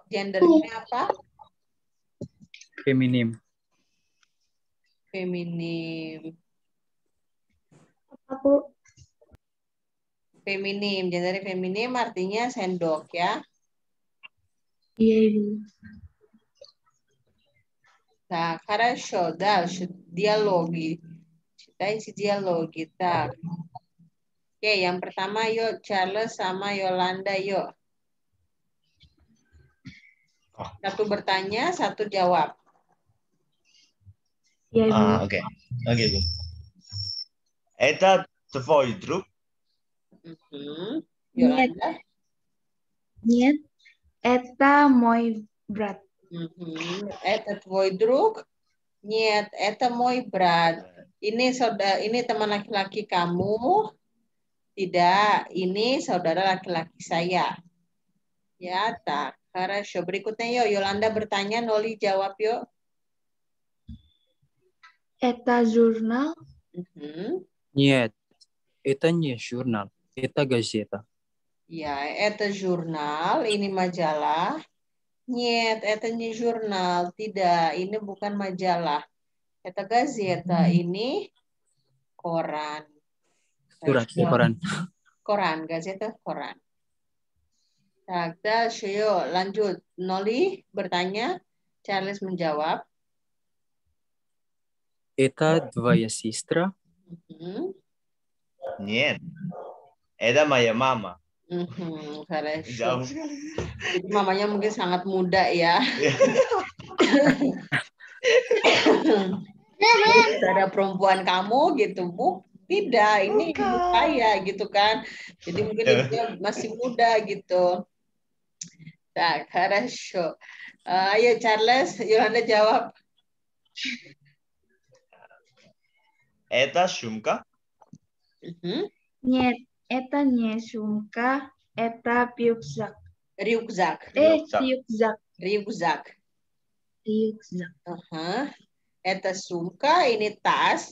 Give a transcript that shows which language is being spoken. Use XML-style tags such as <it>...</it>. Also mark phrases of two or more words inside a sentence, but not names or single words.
<id>Gendernya apa? Feminim. Aku Feminim, gender feminim artinya sendok ya. iya Ibu.</id> <ru>Так, хорошо, дальше диалоги. Читайте диалоги. Так.</ru> <id>Oke, yang pertama yuk Charles sama Yolanda yuk. Satu bertanya, satu jawab. Iya Ibu. Oke. Oke, Bu.</id> <ru>Это твой друг? Yolanda. Нет, это мой брат. Это твой друг? Нет, это мой брат.</ru> <id>Ini saudara, ini teman laki-laki kamu? Tidak, ini saudara laki-laki saya.</id> <ru>Ya, tak. Хорошо.</ru> <id>Berikutnya yuk, Yolanda bertanya, Noli jawab yuk.</id> <ru>Это журнал? Нет, это не журнал, это газета.</ru> <id>Ya, это jurnal, ini majalah.</id> <ru>Нет, это не журнал.</ru> <id>Tidak, ini bukan majalah.</id> <ru>Это газета,</ru> <id>ini koran. Surat koran. Koran,</id> <ru>газета, koran. Так, дальше,</ru> <id>yuk, lanjut. Noli bertanya, Charles menjawab.</id> <ru>Это твоя сестра? Нет. Это моя мама. Хорошо.</ru> <id>Jauh sekali. Jadi mamanya mungkin sangat muda ya. Sudah ada perempuan kamu gitu, Bu? Tidak, ini ibu saya gitu kan. Jadi mungkin ibunya masih muda gitu.</id> <ru>Tak, хорошо.</ru> <id>Ayo Charles, Yolanda jawab.</id> <ru>Это сумка? Нет, это не сумка, это рюкзак. Ryukzak. Рюкзак. Ryukzak. Рюкзак. Это сумка,</ru> <id>ini tas.</id>